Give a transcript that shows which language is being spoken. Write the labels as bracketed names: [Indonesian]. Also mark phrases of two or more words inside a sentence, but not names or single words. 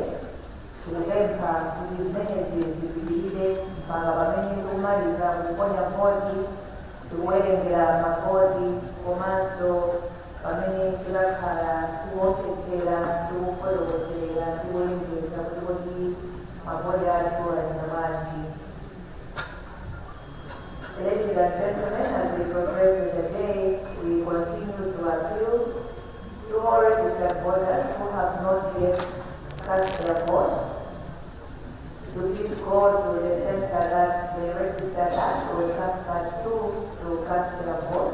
[Nyanja] Tikupempha kuti zimenezi zipitirire mpaka pamene tikumaliza kuponya voti, tikuwerengera mavoti komanso pamene tikakhala tikuonetsera tikufotokozera tikulengeza kuti mavoti athu ayenda bwanji. [English] Ladies and gentlemen, as we progress in the day, we continue to appeal to all registered voters who have not yet cast their vote to please go to the center that they registered at or transferred to cast their vote.